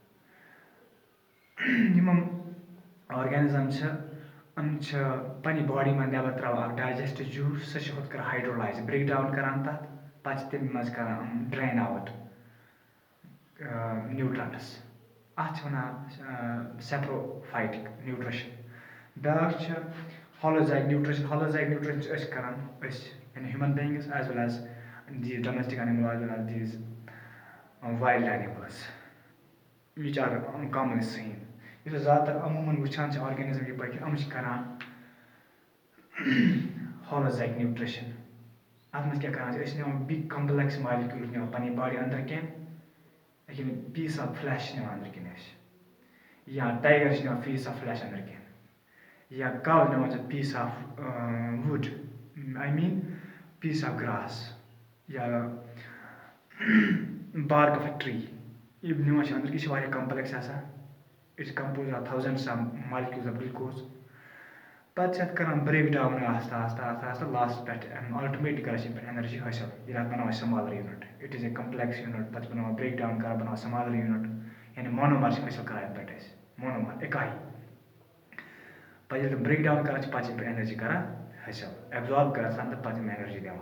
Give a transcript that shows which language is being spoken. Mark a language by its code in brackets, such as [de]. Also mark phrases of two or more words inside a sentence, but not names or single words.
[ks] یِم آرگینزم چھِ یِم چھِ پننہِ باڈی منٛز نٮ۪بر تراوان اکھ [en] digestive juice [ks] سُہ چھِ ہُتھ کٔنۍ [en] hydrolyse break down [ks] کران تَتھ پَتہٕ چھِ تَمہِ منٛز کران [en] drain out nutrients [ks] اَتھ چھِ وَنان [en] saprophytic nutrition. [ks] بیٛاکھ چھِ [en] holozoic nutrition. holozoic nutrition [ks] چھِ أسۍ کران یعنی [en] human beings as well as these domestic animal as well as these wild animals which are commonly seen. [ks] یُس أسۍ زیادٕ تر عموٗمن وٕچھان چھِ آرگینزم یِپٲرۍ کہِ یِم چھِ کران [en] holozoic nutrition. [ks] اَتھ منٛز کیٛاہ کران چھِ أسۍ چھِ نِوان [en] big complex molecules [ks] نِوان پنٕنہِ باڈی أنٛدرٕ کٮ۪ن یعنی [en] piece of flesh [ks] چھِ نِوان أنٛدرٕ کِنۍ أسۍ یا ٹایگر چھِ نِوان [en] piece of flesh [ks] أنٛدرٕ کِنۍ یا کَو نِوان چھِ [en] piece of wood I mean piece of grass [ks] یا [en] bark of a tree [ks] یِم نِوان چھِ أنٛدرٕ یہِ چھِ واریاہ کمپلیکس آسان. [en] اِٹ چھِ compose of thousands of molecules of glucose. [ks] پَتہٕ چھِ اَتھ کران [en] break down [ks] آہستہ آہستہ آہستہ آہستہ لاسٹ پٮ۪ٹھ الٹِمیٹلی کران چھِ اَمہِ پٮ۪ٹھ ایٚنرجی حٲصِل ییٚلہِ اَتھ بَناوان [en] smaller unit. it is a complex unit. [ks] پَتہٕ چھِ بَناوان [en] break down [ks] کران بَناوان [en] smaller unit [ks] یعنی مونومر چھِ حٲصِل کران اَمہِ پٮ۪ٹھ أسۍ مونومر اِکاے. پَتہٕ ییٚلہِ تِم [en] break down [ks] کران چھِ پَتہٕ چھِ اَمہِ پٮ۪ٹھ ایٚنرجی کران حٲصِل ایبزارب گژھان تہٕ پَتہٕ یِم ایٚنرجی دِوان.